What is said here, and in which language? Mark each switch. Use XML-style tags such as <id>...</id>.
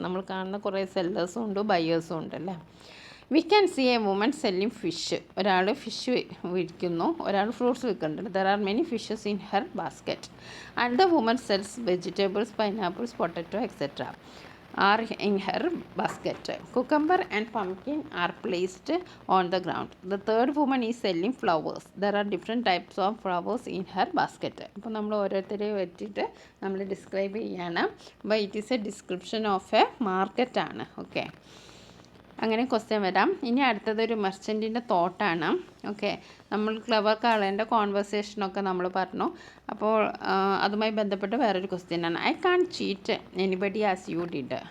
<ml>നമ്മൾ കാണുന്ന കുറേ സെല്ലേഴ്സും ഉണ്ട്, ബയേഴ്സും ഉണ്ടല്ലേ.</ml> <en>We can see a woman selling fish.</en> <ml>ഒരാൾ ഫിഷ് വിൽക്കുന്നു, ഒരാൾ ഫ്രൂട്ട്സ് വിൽക്കുന്നുണ്ട്.</ml> <en>There are many fishes in her basket. And the woman sells vegetables, pineapples, potato etcetera. are in her basket. Cucumber and pumpkin are placed on the ground. The third woman is selling flowers. There are different types of flowers in her basket.</en> <ml>അപ്പോൾ നമ്മൾ ഓരോരുത്തരെ വെച്ചിട്ട് നമ്മൾ describe ചെയ്യാണ്.</ml> <en>അപ്പോൾ it is a description of a market ആണ്.</en> <ml>Okay, അങ്ങനെ question വരാം. ഇനി അടുത്തതൊരു മെർച്ചൻറ്റിൻ്റെ തോട്ടാണ്. ഓക്കെ, നമ്മൾ ക്ലവർ കാളേൻ്റെ കോൺവെർസേഷനൊക്കെ നമ്മൾ പറഞ്ഞു. അപ്പോൾ അതുമായി ബന്ധപ്പെട്ട് വേറൊരു ക്വസ്റ്റ്യനാണ്.</ml> <en>I can cheat anybody as you did.</en>